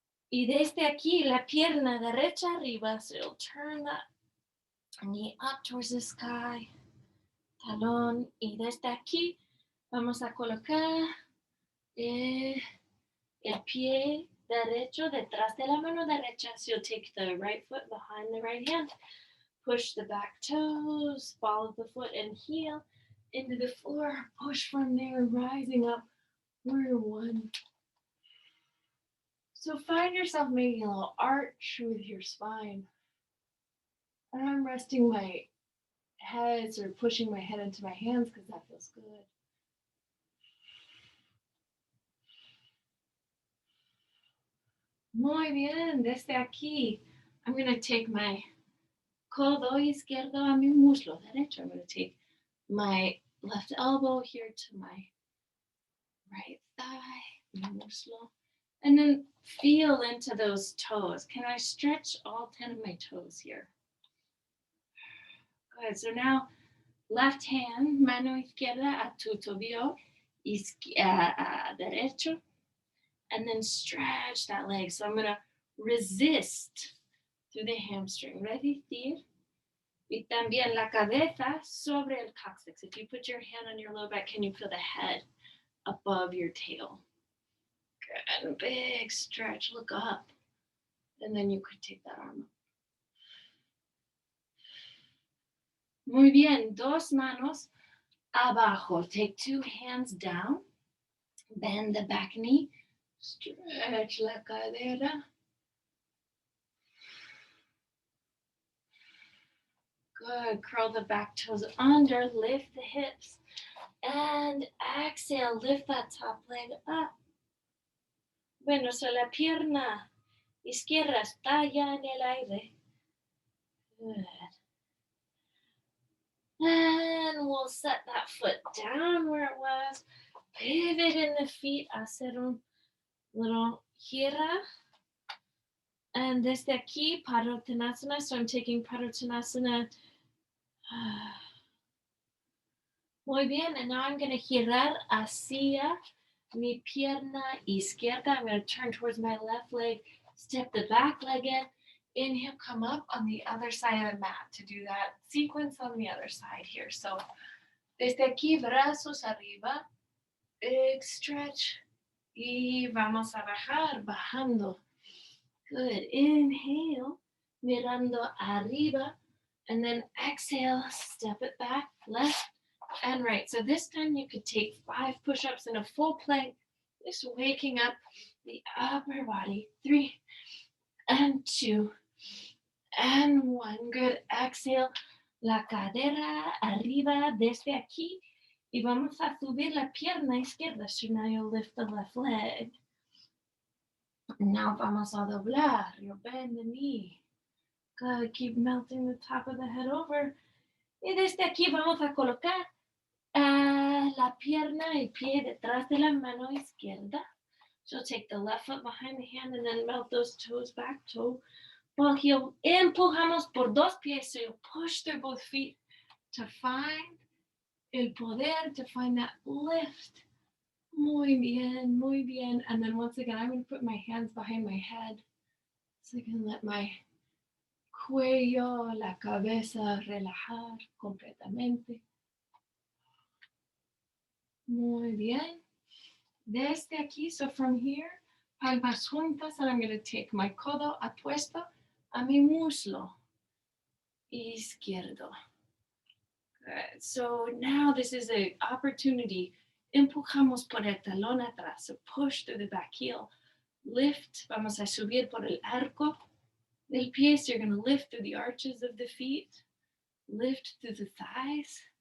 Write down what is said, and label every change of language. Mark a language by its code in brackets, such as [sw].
[es] Y desde aquí, la pierna derecha arriba. [en] So you'll turn that knee up towards the sky. [es] Talón. Y desde aquí, vamos a colocar el pie derecho detrás de la mano derecha. [en] So you'll take the right foot behind the right hand. Push the back toes, ball of the foot and heel into the floor. Push from there, rising up. Warrior 1. So find yourself making a little arch with your spine. And I'm resting my head, or pushing my head into my hands because that feels good. [es] Muy bien, desde aquí, [en] I'm going to take my [es] codo izquierdo a mi muslo derecho. [en] I'm going to take my left elbow here to my right thigh, [es] mi muslo. [en] And then feel into those toes. Can I stretch all 10 of my toes here? Good. So now, left hand, [es] mano izquierda a tu tobillo derecho. [en] And then stretch that leg. So I'm going to resist through the hamstring. [es] Resistir. Y también la cabeza sobre el coccyx. [en] If you put your hand on your low back, can you feel the head above your tail? Good. Big stretch. Look up. And then you could take that arm up. [es] Muy bien. Dos manos abajo. [en] Take 2 hands down. Bend the back knee. [es] Stretch la cadera. [en] Good. Curl the back toes under. Lift the hips. And exhale. Lift that top leg up. [es] Bueno, so la pierna izquierda está ya en el aire. [en] Good. And we'll set that foot down where it was. Pivot in the feet. [es] Hacer un [en] little gira. [es] And desde aquí, Padottanasana. [en] So I'm taking Padottanasana. [es] Muy bien. [en] And now I'm going to [es] girar hacia mi pierna izquierda. [en] I'm going to turn towards my left leg. Step the back leg in. Inhale, come up on the other side of the mat to do that sequence on the other side here. [es] So desde aquí, brazos arriba. [en] Big stretch. [es] Y vamos a bajar, bajando. [en] Good. [es] Inhale, mirando arriba. [en] And then exhale, step it back, left and right. So this time you could take 5 push-ups in a full plank, just waking up the upper body. 3 and 2 and 1. Good. [es] Exhale, la cadera arriba desde aquí. Y vamos a subir la pierna izquierda. [en] So now you'll lift the left leg. Now [es] vamos a doblar. [en] You'll bend the knee. Good. Keep melting the top of the head over. [es] Y desde aquí vamos a colocar la pierna, el pie detrás de la mano izquierda. [en] So take the left foot behind the hand and then melt those toes back, toe, ball, heel. [es] Empujamos por 2 pies. [en] So you push through both feet to find [es] el poder, [en] to find that lift. [es] Muy bien, muy bien. [en] And then once again, I'm going to put my hands behind my head so I can let my [es] cuello, la cabeza relajar completamente. Muy bien. Desde aquí, [en] so from here, [es] palmas juntas, [en] and I'm going to take my [es] codo apuesto a mi muslo izquierdo. [en] Good. So now this is an opportunity. [es] Empujamos por el talón atrás. [en] So push through the back heel. Lift. [es] Vamos a subir por el arco del pie. [en] So you're going to lift through the arches of the feet. Lift through the thighs.